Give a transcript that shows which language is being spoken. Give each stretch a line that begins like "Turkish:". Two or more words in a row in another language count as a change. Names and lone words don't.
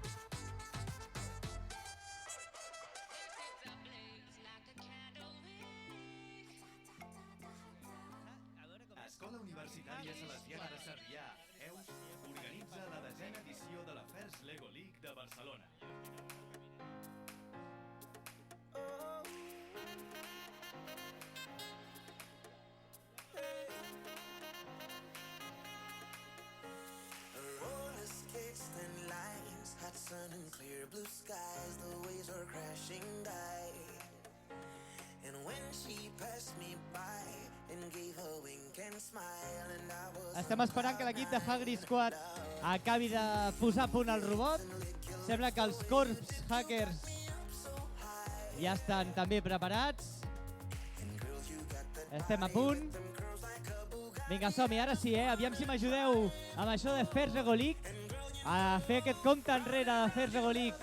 Catalan: Escola Universitària Salesiana de Sarrià, EUS, organitza la 10a edició de la First Lego League de Barcelona.
English: Roller skates, thin lines, hot sun and clear blue skies. The waves are crashing by. And when she passed me by and gave a wink and smile, and I was
Catalan: Estem esperant que l'equip de Hungry Squad acabi de posar a punt el robot. Sembla que els Corps Hackers ja estan també preparats. Estem a punt. Vinga, som-hi, ara sí, aviam si m'ajudeu amb això de First Lego League, a fer aquest compte enrere de First Lego League.